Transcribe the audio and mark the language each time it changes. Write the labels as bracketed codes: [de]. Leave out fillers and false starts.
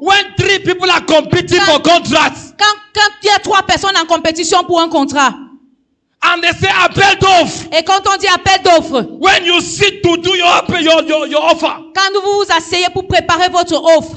[en] when 3 people are competing for contracts [fr] quand il y a 3 personnes en compétition pour un contrat, [en] and they say appel d'offres, [fr] et quand on dit appel d'offres, [en] when you sit to do your offer, [fr] quand vous vous asseyez pour préparer votre offre,